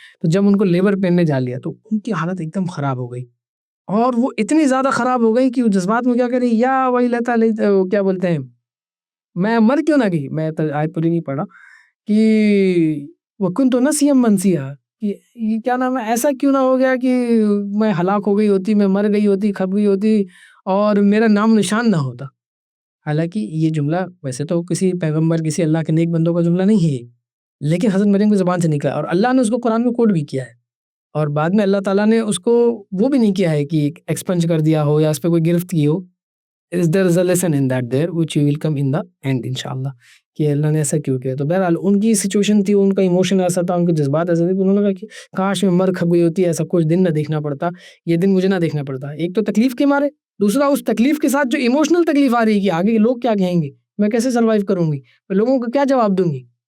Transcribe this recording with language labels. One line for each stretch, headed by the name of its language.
Urdu: تو جب ان کو لیبر پین نے جا لیا تو ان کی حالت ایک دم خراب ہو گئی، اور وہ اتنی زیادہ خراب ہو گئی کہ وہ جذبات میں کیا کریں، یا وہی لتا کیا بولتے ہیں، میں مر کیوں نہ گئی، میں آیت پوری نہیں پڑھا کہ وہ کن تو نسیم منسیہ، کہ یہ کیا نام ہے، ایسا کیوں نہ ہو گیا کہ میں ہلاک ہو گئی ہوتی، میں مر گئی ہوتی، کھپ گئی ہوتی اور میرا نام نشان نہ ہوتا. حالانکہ یہ جملہ ویسے تو کسی پیغمبر کسی اللہ کے نیک بندوں کا جملہ نہیں ہے، لیکن حضرت مریم کی زبان سے نکلا اور اللہ نے اس کو قرآن میں کوٹ بھی کیا ہے، اور بعد میں اللہ تعالیٰ نے اس کو وہ بھی نہیں کیا ہے کہ ایکسپنج کر دیا ہو یا اس پہ کوئی گرفت کی ہو.
English: there is a lesson in that there which you will come in the end انشاءاللہ،
Urdu: کہ اللہ نے ایسا کیوں کیا. تو بہرحال ان کی سچویشن تھی، ان کا ایموشن ایسا تھا، ان کے جذبات ایسے تھے کہ انہوں نے کہا کہ کاش میں مر کھپ گئی ہوتی، ایسا کچھ دن نہ دیکھنا پڑتا، یہ دن مجھے نہ دیکھنا پڑتا. ایک تو تکلیف کے مارے، دوسرا اس تکلیف کے ساتھ جو ایموشنل تکلیف آ رہی ہے کہ آگے کے لوگ کیا کہیں گے، میں کیسے سروائیو کروں گی، میں لوگوں کو کیا جواب دوں گی.